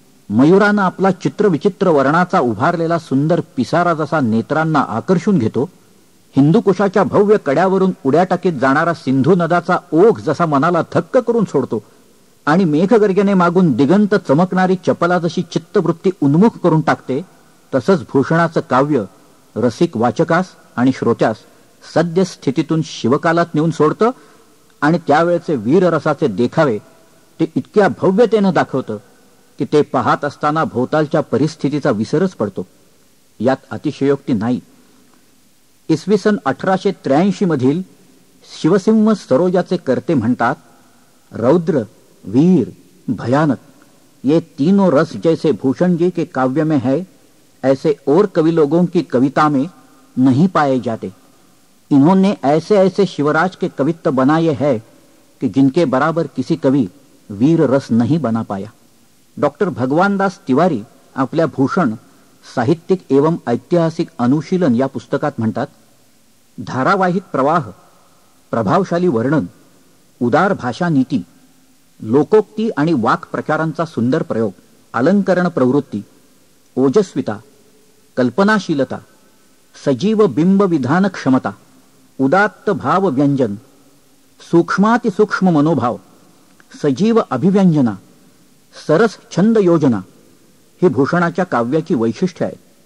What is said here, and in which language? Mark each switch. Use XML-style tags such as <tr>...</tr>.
<mr>मयुरानं आपला चित्रविचित्र वर्णाचा उभारलेला सुंदर पिसारा जसा नेत्रांना आकर्षून घेतो, हिंदुकुशाच्या भव्य कड्यावरून उड्या टाकीत जाणारा सिंधू नदाचा ओघ जसा मनाला थक्क करून सोडतो आणि मेघगर्जने मागून दिगंत चमकणारी चपला जशी चित्तवृत्ती उन्मुख करून टाकते, तसंच भूषणाचं काव्य रसिक वाचकास आणि श्रोत्यास सद्यस्थितीतून शिवकालात नेऊन सोडतं आणि त्यावेळचे वीररसाचे देखावे ते इतक्या भव्यतेनं दाखवतं की ते पाहत असताना भोवतालच्या परिस्थितीचा विसरच पडतो. यात अतिशयोक्ती नाही. इसवी सन 1883 मधील शिवसिंह सरोजाचे कर्ते म्हणतात,</mr> <hi>रौद्र, वीर, भयानक ये तीनों रस जैसे भूषण जी के काव्य में है, ऐसे और कवि लोगों की कविता में नहीं पाए जाते. इन्होंने ऐसे ऐसे शिवराज के कवित्व बनाए हैं कि जिनके बराबर किसी कवि वीर रस नहीं बना पाया.</hi> <mr>डॉक्टर भगवानदास तिवारी आपल्या भूषण साहित्यिक एवं ऐतिहासिक अनुशीलन या पुस्तकात म्हणतात, धारावाहिक प्रवाह, प्रभावशाली वर्णन, उदार भाषा नीती, लोकोक्ती आणि वाक प्रचारांचा सुंदर प्रयोग, अलंकरण प्रवृत्ती, ओजस्विता, कल्पनाशीलता, सजीव बिंब विधान क्षमता, उदात्त भाव व्यंजन, सूक्ष्मातिसूक्ष्म मनोभाव, सजीव अभिव्यंजना, सरस छंद योजना ही भूषणाच्या काव्याची वैशिष्ट्ये आहेत.</mr>